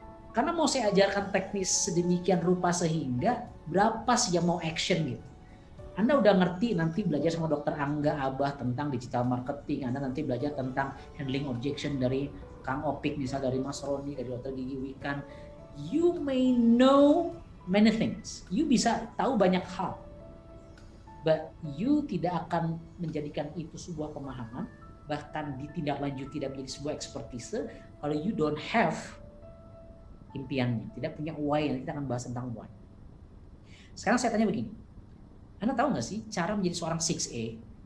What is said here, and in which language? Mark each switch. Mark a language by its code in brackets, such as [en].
[id] Karena mau saya ajarkan teknis sedemikian rupa sehingga berapa sih yang mau action gitu. Anda udah ngerti nanti belajar sama Dr. Angga Abah tentang digital marketing, Anda nanti belajar tentang handling objection dari Kang Opik, misal dari Mas Roni, dari Dr. Gigi Wikan. [en] You may know many things. [id] You bisa tahu banyak hal. But you tidak akan menjadikan itu sebuah pemahaman, bahkan ditindaklanjuti tidak menjadi sebuah expertise kalau [en] you don't have [id] impiannya, tidak punya why. Nanti kita akan bahas tentang why. Sekarang saya tanya begini, Anda tahu nggak sih cara menjadi seorang 6A?